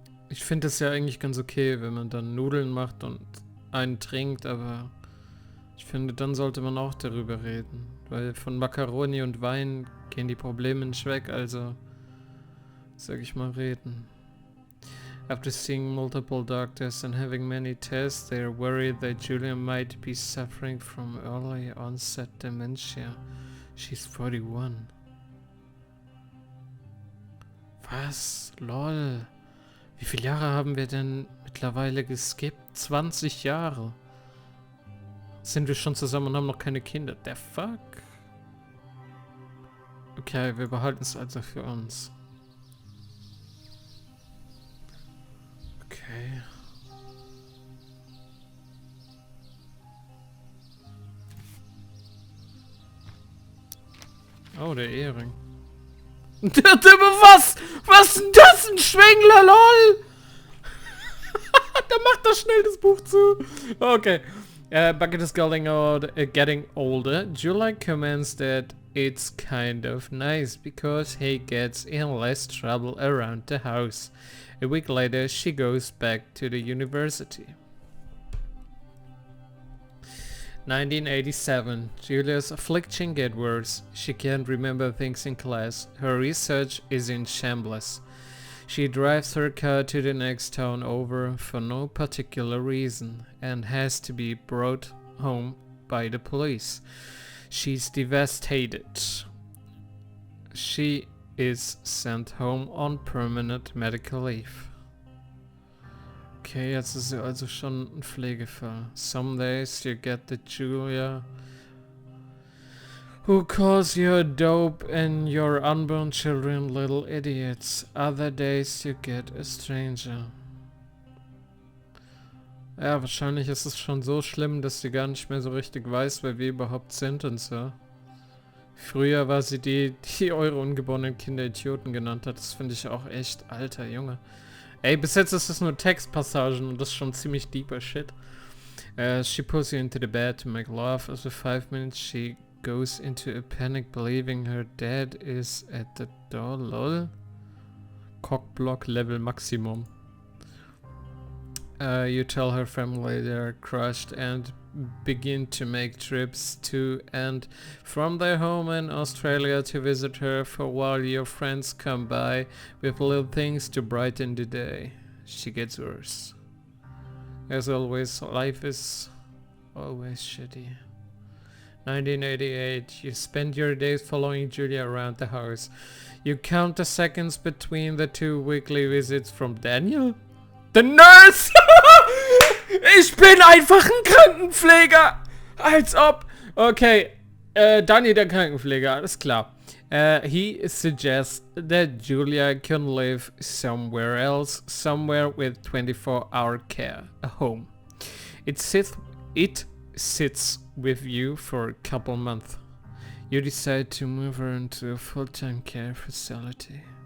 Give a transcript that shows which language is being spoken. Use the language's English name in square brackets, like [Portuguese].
[German] Ich finde es ja eigentlich ganz okay, wenn man dann Nudeln macht und einen trinkt, aber ich finde, dann sollte man auch darüber reden. Weil von Macaroni und Wein gehen die Probleme nicht weg, also sag ich mal reden. [English] After seeing multiple doctors and having many tests, they are worried that Julia might be suffering from early onset dementia. She's 41. [German] Was? Lol. Wie viele Jahre haben wir denn mittlerweile geskippt? 20 Jahre. Sind wir schon zusammen und haben noch keine Kinder? [English] The fuck? [German] Okay, wir behalten es also für uns. Okay. Oh, der Ehering. Was? Was ist denn das? Ein Schwengler, lol! Da macht er schnell das Buch zu. Okay. [English] Bucket is getting older. July comments that it's kind of nice because he gets in less trouble around the house. A week later, she goes back to the university. 1987. Julia's affliction gets worse. She can't remember things in class. Her research is in shambles. She drives her car to the next town over for no particular reason and has to be brought home by the police. She's devastated. She is sent home on permanent medical leave. [German] Okay, jetzt ist sie also schon ein Pflegefall. [English] Some days you get the Julia who calls you a dope and your unborn children little idiots. Other days you get a stranger. [German] Ja, wahrscheinlich ist es schon so schlimm, dass sie gar nicht mehr so richtig weiß, wer wir überhaupt sind und so. Früher war sie die eure ungeborenen Kinder Idioten genannt hat. Das finde ich auch echt, alter Junge. Ey, bis jetzt ist es nur Textpassagen und das ist schon ziemlich [English] deeper shit. She pulls you into the bed to make love. After 5 minutes she goes into a panic believing her dad is at the door. Lol. Cockblock Level Maximum. You tell her family they're crushed and begin to make trips to and from their home in Australia to visit her for while your friends come by with little things to brighten the day. She gets worse. As always, life is always shitty. 1988. You spend your days following Julia around the house. You count the seconds between the 2 weekly visits from Daniel. The nurse! [German] Ich bin einfach ein Krankenpfleger! Als ob! Okay, Daniel der Krankenpfleger, alles klar. [English] He suggests that Julia can live somewhere else, somewhere with 24-hour care, a home. It sits with you for a couple months. You decide to move her into a full-time care facility.